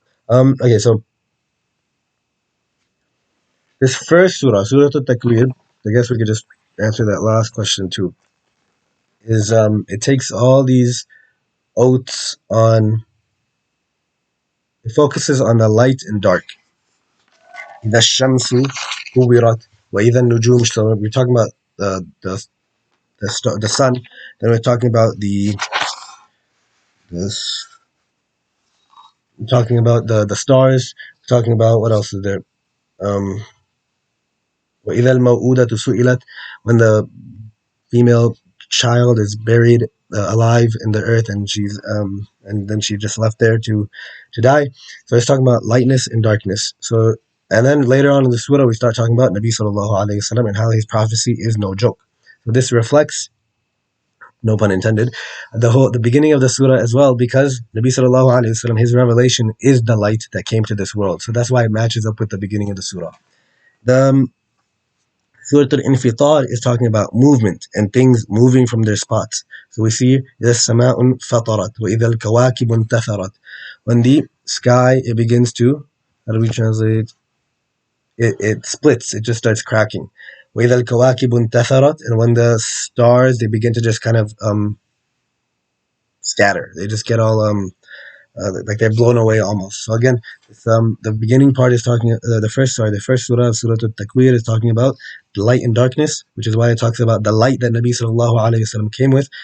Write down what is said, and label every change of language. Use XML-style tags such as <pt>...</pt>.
<en>Okay, so this first surah, Surah Al-Takwir, I guess we could just answer that last question too. Is it takes all these oaths on, it focuses on the light and dark.</en> <ar>إذا الشمس كورت وإذا النجوم.</ar> <en>So we're talking about the sun. Then we're talking about this. We're talking about the stars. We're talking about what else is there? Um,</en> <ar>وإذا الموءودة سئلت,</ar> <en>when the female child is buried alive in the earth, and then she just left there to die. So it's talking about lightness and darkness. So, and then later on in the surah we start talking about Nabi sallallahu alaihi wasallam and how his prophecy is no joke. So this reflects, no pun intended, the beginning of the surah as well, because Nabi sallallahu alaihi wasallam, his revelation is the light that came to this world. So that's why it matches up with the beginning of the surah. The Surah Al-Infitar is talking about movement and things moving from their spots. So we see</en> <ar>إِذَا السَّمَاءُ انْفَطَرَتْ وَإِذَا الْكَوَاكِبُ انْتَثَرَتْ.</ar> <en>When the sky, it begins to, how do we translate? It splits, it just starts cracking.</en> <ar>وَإِذَا الْكَوَاكِبُ انْتَثَرَتْ.</ar> <en>And when the stars, they begin to just kind of scatter. They just get all like they're blown away almost. So again, the beginning part is talking. The first surah of Surah Al-Takwir is talking about the light and darkness, which is why it talks about the light that Nabi sallallahu alaihi wasallam came with.</en>